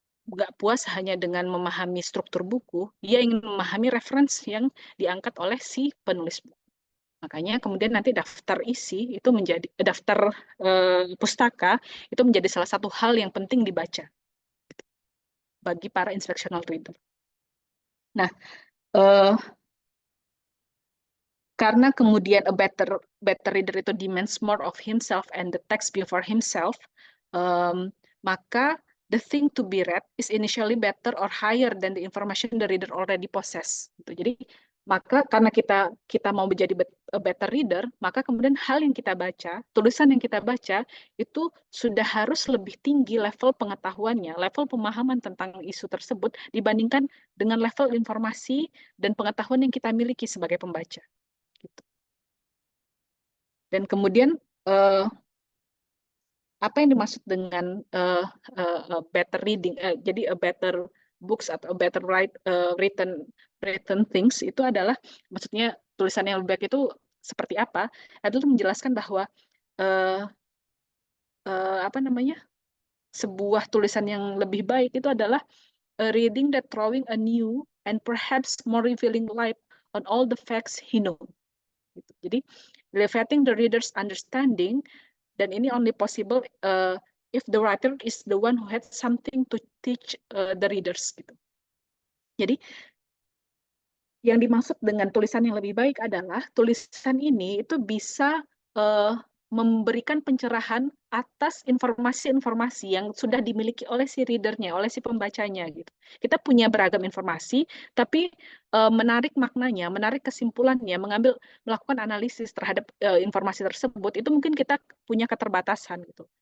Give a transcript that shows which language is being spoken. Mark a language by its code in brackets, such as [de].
[id] Nggak puas hanya dengan memahami struktur buku, dia ingin memahami referensi yang diangkat oleh si penulis buku. Makanya kemudian nanti daftar isi itu menjadi daftar pustaka itu menjadi salah satu hal yang penting dibaca bagi para inspectional reader. Nah, karena kemudian [en] a better reader itu demands more of himself and the text before himself, [id] maka [en] the thing to be read is initially better or higher than the information the reader already possess. [id] Gitu. Jadi maka karena kita mau menjadi [en] a better reader, [id] maka kemudian hal yang kita baca, tulisan yang kita baca itu sudah harus lebih tinggi level pengetahuannya, level pemahaman tentang isu tersebut dibandingkan dengan level informasi dan pengetahuan yang kita miliki sebagai pembaca. Gitu. Dan kemudian apa yang dimaksud dengan better reading? Jadi [en] a better books [id] atau [en] a better written things [id] itu adalah maksudnya tulisan yang lebih baik itu seperti apa? Itu menjelaskan bahwa apa namanya, sebuah tulisan yang lebih baik itu adalah [en] a reading that throwing a new and perhaps more revealing light on all the facts he know. [id] Gitu. Jadi [en] elevating the reader's understanding, [id] dan ini [en] only possible if the writer is the one who had something to teach the readers gitu. [id] Jadi yang dimaksud dengan tulisan yang lebih baik adalah tulisan ini itu bisa memberikan pencerahan atas informasi-informasi yang sudah dimiliki oleh si readernya, oleh si pembacanya gitu. Kita punya beragam informasi, tapi menarik maknanya, menarik kesimpulannya, melakukan analisis terhadap informasi tersebut, itu mungkin kita punya keterbatasan gitu.